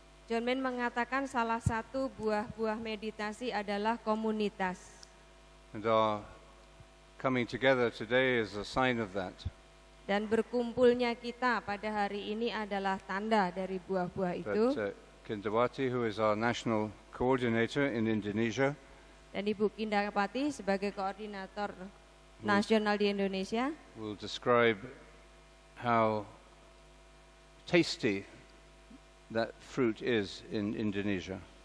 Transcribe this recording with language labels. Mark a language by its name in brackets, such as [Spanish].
[Indonesian] John Main mengatakan salah satu buah-buah meditasi adalah komunitas. [English] And our coming together today is a sign of that. [Indonesian] Dan berkumpulnya kita pada hari ini adalah tanda dari buah-buah itu. [English] But Kindawati, who is our national coordinator in Indonesia, [Indonesian] dan Ibu Kindawati sebagai koordinator nasional di Indonesia [English] will describe how tasty that fruit is in Indonesia.